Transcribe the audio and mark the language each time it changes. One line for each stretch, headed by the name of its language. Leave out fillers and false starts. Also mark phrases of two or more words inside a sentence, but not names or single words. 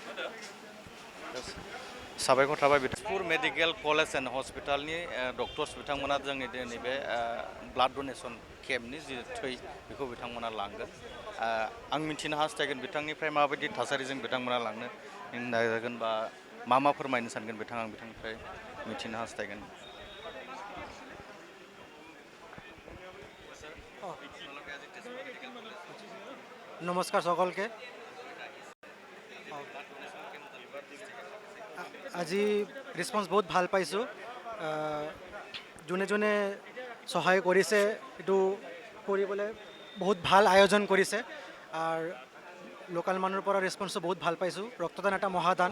Bodo: साबायखर थाबाय तेजपुर मेडिकेल कलेज एन्ड हस्पिटालनि डक्टर्स बिथांमोना जोंनि दिनै बे
English: blood donation
Bodo: केम्पनि जि थै बेखौ बिथांमोना लांगोन आं मिथिनो हास्थायगोन बिथांनिफ्राय माबायदि थासारिजों बिथांमोना लांनो नाजागोन बा मा फोरमायनो सानगोन बिथाङा आं बिथांनिफ्राय मिथिनो हास्थायगोन
Assamese: নমস্কাৰ সকলকে আজি ৰেছপন্স বহুত ভাল পাইছোঁ যোনে যোনে সহায় কৰিছে এইটো কৰিবলৈ বহুত ভাল আয়োজন কৰিছে আৰু লোকাল মানুহৰ পৰা ৰেছপন্সটো বহুত ভাল পাইছোঁ ৰক্তদান এটা মহাদান